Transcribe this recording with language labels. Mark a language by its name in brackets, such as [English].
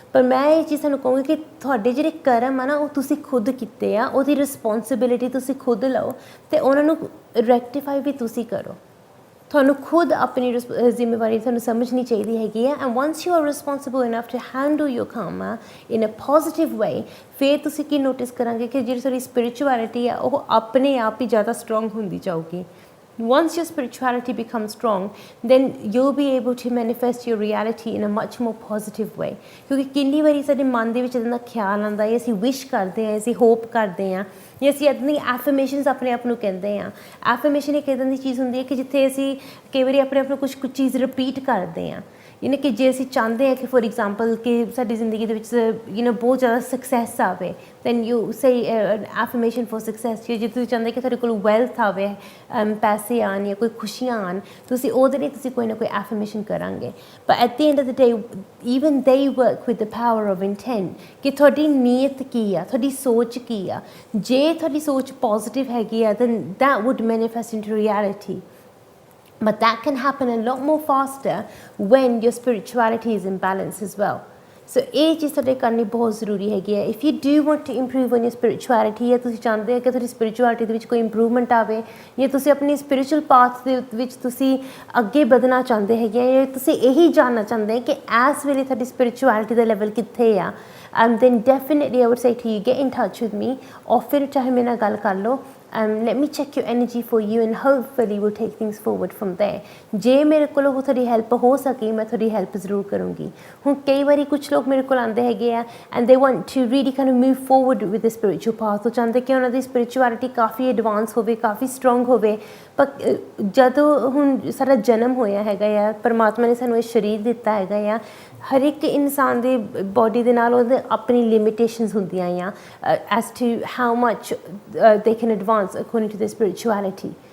[Punjabi] ਪਰ ਮੈਂ ਇਹ ਚੀਜ਼ ਤੁਹਾਨੂੰ ਕਹੂੰਗੀ ਕਿ ਤੁਹਾਡੇ ਜਿਹੜੇ ਕਰਮ ਆ ਨਾ ਉਹ ਤੁਸੀਂ ਖੁਦ ਕੀਤੇ ਆ, ਉਹਦੀ ਰਿਸਪੌਂਸੀਬਿਲਿਟੀ ਤੁਸੀਂ ਖੁਦ ਲਓ ਅਤੇ ਉਹਨਾਂ ਨੂੰ ਰੈਕਟੀਫਾਈ ਵੀ ਤੁਸੀਂ ਕਰੋ। ਤੁਹਾਨੂੰ ਖੁਦ ਆਪਣੀ ਜ਼ਿੰਮੇਵਾਰੀ ਤੁਹਾਨੂੰ ਸਮਝਣੀ ਚਾਹੀਦੀ ਹੈਗੀ ਹੈ। [English] and once you are responsible enough to handle your karma in a positive way, [Punjabi] ਫਿਰ ਤੁਸੀਂ ਕੀ ਨੋਟਿਸ ਕਰਾਂਗੇ ਕਿ ਜਿਹੜੀ ਤੁਹਾਡੀ ਸਪਿਰਿਚੁਅਲਿਟੀ ਆ ਉਹ ਆਪਣੇ ਆਪ ਹੀ ਜ਼ਿਆਦਾ ਸਟਰੋਂਗ ਹੁੰਦੀ ਜਾਊਗੀ। [English] Once your spirituality becomes strong, then you'll be able to manifest your reality in a much more positive way। [Punjabi] ਕਿਉਂਕਿ ਕਿੰਨੀ ਵਾਰੀ ਸਾਡੇ ਮਨ ਦੇ ਵਿੱਚ ਇੱਦਾਂ ਦਾ ਖਿਆਲ ਆਉਂਦਾ ਹੈ, ਅਸੀਂ ਵਿਸ਼ ਕਰਦੇ ਹਾਂ, ਅਸੀਂ ਹੋਪ ਕਰਦੇ ਹਾਂ, ਜਾਂ ਅਸੀਂ ਇੱਦਾਂ ਦੀਆਂ ਐਫਰਮੇਸ਼ਨਸ ਆਪਣੇ ਆਪ ਨੂੰ ਕਹਿੰਦੇ ਹਾਂ। ਐਫਰਮੇਸ਼ਨ ਇੱਕ ਇੱਦਾਂ ਦੀ ਚੀਜ਼ ਹੁੰਦੀ ਹੈ ਕਿ ਜਿੱਥੇ ਅਸੀਂ ਕਈ ਵਾਰੀ ਆਪਣੇ ਆਪ ਨੂੰ ਕੁਛ ਚੀਜ਼ ਰਿਪੀਟ ਕਰਦੇ ਹਾਂ। ਕਿ ਜੇ ਅਸੀਂ ਚਾਹੁੰਦੇ ਹਾਂ ਕਿ ਫੋਰ ਐਗਜ਼ਾਮਪਲ ਕਿ ਸਾਡੀ ਜ਼ਿੰਦਗੀ ਦੇ ਵਿੱਚ ਬਹੁਤ ਜ਼ਿਆਦਾ ਸਕਸੈਸ ਆਵੇ, [English] Then you say affirmation for success. [Punjabi] ਜੇ ਤੁਸੀਂ ਚਾਹੁੰਦੇ ਕਿ ਤੁਹਾਡੇ ਕੋਲ ਵੈਲਥ ਆਵੇ, ਪੈਸੇ ਆਉਣ ਜਾਂ ਕੋਈ ਖੁਸ਼ੀਆਂ ਆਉਣ, ਤੁਸੀਂ ਉਹਦੇ ਲਈ ਤੁਸੀਂ ਕੋਈ ਨਾ ਕੋਈ ਐਫਰਮੇਸ਼ਨ ਕਰਾਂਗੇ। [English] ਪਰ at the end of the day even they work with the power of intent, [Punjabi] ਕਿ ਤੁਹਾਡੀ ਨੀਅਤ ਕੀ ਆ, [English] ਤੁਹਾਡੀ ਸੋਚ ਕੀ ਆ। [Punjabi] ਜੇ ਤੁਹਾਡੀ ਸੋਚ ਪੋਜ਼ੀਟਿਵ ਹੈਗੀ ਆ, [English] Then that would manifest into reality. But that can happen a lot more faster when your spirituality is in balance as well। [Punjabi] So ਇਹ ਚੀਜ਼ ਤੁਹਾਡੇ ਕਰਨੀ ਬਹੁਤ ਜ਼ਰੂਰੀ ਹੈਗੀ ਹੈ। [English] if you do want to improve on your spirituality, [Punjabi] ਜਾਂ ਤੁਸੀਂ ਚਾਹੁੰਦੇ ਹੋ ਕਿ ਤੁਹਾਡੀ ਸਪਿਰਿਚੁਅਲਿਟੀ ਦੇ ਵਿੱਚ ਕੋਈ ਇੰਪਰੂਵਮੈਂਟ ਆਵੇ, ਜਾਂ ਤੁਸੀਂ ਆਪਣੀ ਸਪਿਰਿਚੁਅਲ ਪਾਥ ਦੇ ਵਿੱਚ ਤੁਸੀਂ ਅੱਗੇ ਵਧਣਾ ਚਾਹੁੰਦੇ ਹੈਗੇ ਆ, ਜਾਂ ਤੁਸੀਂ ਇਹੀ ਜਾਣਨਾ ਚਾਹੁੰਦੇ ਕਿ ਇਸ ਵੇਲੇ ਤੁਹਾਡੀ ਸਪਿਰਿਚੁਅਲਿਟੀ ਦਾ ਲੈਵਲ ਕਿੱਥੇ ਆ, [English] then definitely I would say to you get in touch with me, or [Punjabi] ਫਿਰ ਚਾਹੇ ਮੇਰੇ ਨਾਲ ਗੱਲ ਕਰ ਲਓ। [English] let me check your energy for you and hopefully we'll take things forward from there. [Punjabi] ਜੇ ਮੇਰੇ ਕੋਲ ਉਹ ਤੁਹਾਡੀ ਹੈਲਪ ਹੋ ਸਕੀ ਮੈਂ ਤੁਹਾਡੀ ਹੈਲਪ ਜ਼ਰੂਰ ਕਰੂੰਗੀ। ਹੁਣ ਕਈ ਵਾਰੀ ਕੁਛ ਲੋਕ ਮੇਰੇ ਕੋਲ ਆਉਂਦੇ ਹੈਗੇ ਆ [English] And they want to really kind of move forward with the spiritual path. [Punjabi] ਉਹ ਚਾਹੁੰਦੇ ਕਿ ਉਹਨਾਂ ਦੀ ਸਪਿਰਿਚੁਅਲਿਟੀ ਕਾਫੀ ਐਡਵਾਂਸ ਹੋਵੇ, ਕਾਫੀ ਸਟਰੋਂਗ ਹੋਵੇ। ਪਰ ਜਦੋਂ ਹੁਣ ਸਾਡਾ ਜਨਮ ਹੋਇਆ ਹੈਗਾ ਆ, ਪਰਮਾਤਮਾ ਨੇ ਸਾਨੂੰ ਇਹ ਸਰੀਰ ਦਿੱਤਾ ਹੈਗਾ ਆ, ਹਰ ਇੱਕ ਇਨਸਾਨ ਦੇ ਬੋਡੀ ਦੇ ਨਾਲ ਉਹਦੇ ਆਪਣੀ ਲਿਮਿਟੇਸ਼ਨਸ ਹੁੰਦੀਆਂ ਆ [English] As to how much they can advance according to the spirituality.